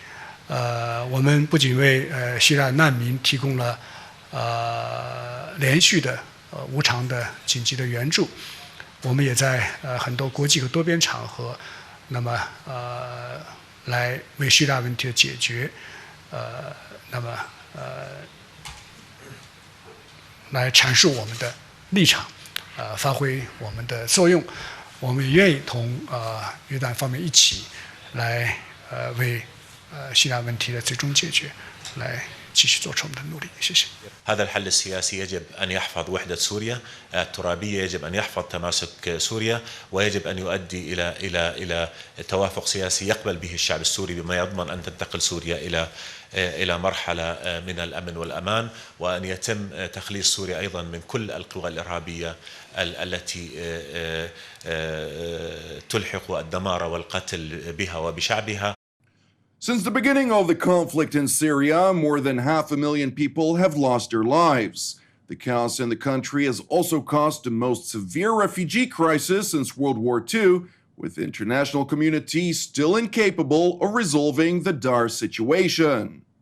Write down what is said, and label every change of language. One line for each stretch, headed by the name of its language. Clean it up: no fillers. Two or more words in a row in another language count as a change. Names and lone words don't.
Chinese: 我们不仅为叙利亚难民提供了连续的无偿的紧急的援助，我们也在很多国际和多边场合，那么来为叙利亚问题的解决，来阐述我们的立场，发挥我们的作用。我们也愿意同约旦方面一起来为叙利亚问题的最终解决来继续做出我们的努力。谢谢。
Arabic: هذا الحل السياسي يجب أن يحفظ وحدة سوريا الترابية، يجب أن يحفظ تماسك سوريا، ويجب أن يؤدي إلى توافق سياسي يقبل به الشعب السوري بما يضمن أن تنتقل سوريا إلى مرحلة من الأمن والأمان، وأن يتم تخليص سوريا أيضا من كل القوى الإرهابية التي تلحق الدمار والقتل بها وبشعبها.
English: Since the beginning of the conflict in Syria, more than 500,000 people have lost their lives. The chaos in the country has also caused the most severe refugee crisis since World War II, with the international community still incapable of resolving the dire situation.